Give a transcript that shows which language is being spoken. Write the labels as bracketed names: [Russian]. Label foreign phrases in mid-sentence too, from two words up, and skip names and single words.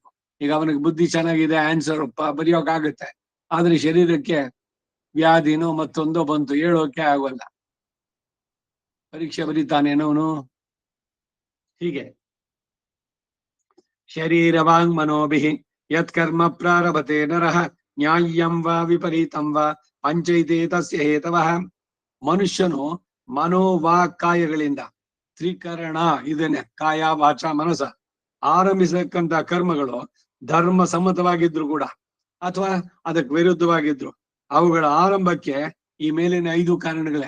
[Kannada] ಈಗ ಅವನಿಗೆ ಬುದ್ಧಿ ಚೆನ್ನಾಗಿದೆ, ಆನ್ಸರ್ ಬರೆಯೋಕಾಗುತ್ತೆ, ಆದ್ರೆ ಶರೀರಕ್ಕೆ ವ್ಯಾಧಿನೋ ಮತ್ತೊಂದೋ ಬಂತು, ಹೇಳೋಕೆ ಆಗೋಲ್ಲ, ಪರೀಕ್ಷೆ ಬರೀತಾನೇನೋ ಅವನು. [Sanskrit] ಹೀಗೆ ಶರೀರವಾಂಗ್ ಮನೋಭಿ ಯತ್ ಕರ್ಮ ಪ್ರಾರಭತೆ ನರಃ ನ್ಯಾಯಂ ವಾ ವಿಪರೀತಂ ವಾ ಪಂಚೈತೆ ತಸ್ಯ ಹೇತವಃ. [Kannada] ಮನುಷ್ಯನು ಮನೋವಾಕಾಯಗಳಿಂದ ತ್ರಿಕರಣ ಇದನ್ನೇ [Sanskrit] ಕಾಯ ವಾಚ ಮನಸ [Kannada] ಆರಂಭಿಸಕ್ಕಂತ ಕರ್ಮಗಳು ಧರ್ಮ ಸಮ್ಮತವಾಗಿದ್ರು ಕೂಡ ಅಥವಾ ಅದಕ್ಕೆ ವಿರುದ್ಧವಾಗಿದ್ರು ಅವುಗಳ ಆರಂಭಕ್ಕೆ ಈ ಮೇಲಿನ 5 ಕಾರಣಗಳೇ.